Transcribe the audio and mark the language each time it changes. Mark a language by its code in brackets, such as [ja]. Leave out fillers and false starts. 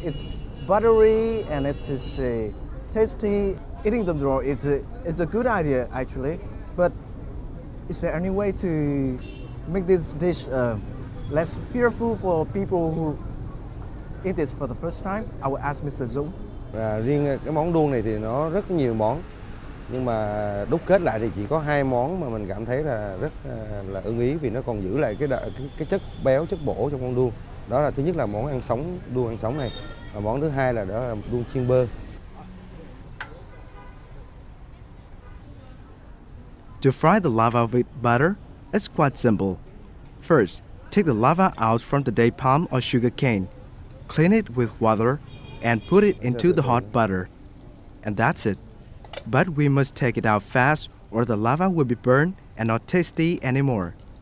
[en] It's buttery and it is tasty. Eating them raw, it's a good idea actually. But is there any way to make this dish less fearful for people who eat this for the first time? I will ask Mr. Dung. [vi] Riêng cái món đuông này thì nó rất nhiều món, nhưng mà đúc kết lại thì chỉ có 2 món mà mình cảm thấy là rất là ưng ý vì nó còn giữ lại cái chất béo, chất bổ trong con đuông. Đó là thứ nhất là món ăn sống, đuông ăn sống này, và món thứ hai là đó là đuông chiên bơ. [en] To fry the lava with butter, it's quite simple. First, take the lava out from the date palm or sugar cane, clean it with water, and put it into the hot butter. And that's it. But we must take it out fast or the lava will be burned and not tasty anymore.